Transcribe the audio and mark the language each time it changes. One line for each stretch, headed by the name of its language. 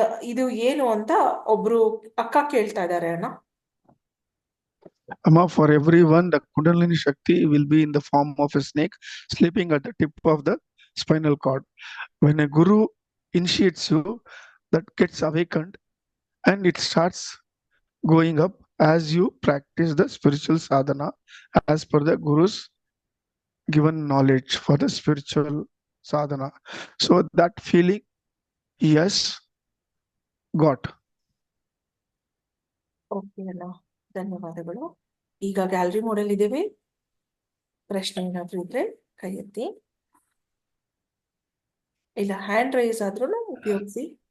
Kannada: ಇದು ಏನು ಅಂತ ಒಬ್ರು ಅಕ್ಕ ಕೇಳ್ತಾ ಇದಾರೆ ಅಣ್ಣ.
English: Amma, for everyone, the Kundalini Shakti will be in the form of a snake sleeping at the tip of the spinal cord. When a guru initiates you, that gets awakened and it starts going up as you practice the spiritual sadhana as per the guru's given knowledge for the spiritual sadhana. So that feeling he has got.
Kannada: Okay ಅಣ್ಣ, ಧನ್ಯವಾದಗಳು. ಈಗ gallery model ಇದ್ದೇವೆ, ಪ್ರಶ್ನೆ ಏನಾದ್ರೂ ಇದ್ರೆ ಕೈ ಎತ್ತಿ, ಇಲ್ಲ ಹ್ಯಾಂಡ್ ರೈಸ್ ಆದ್ರೂ ಉಪಯೋಗಿಸಿ.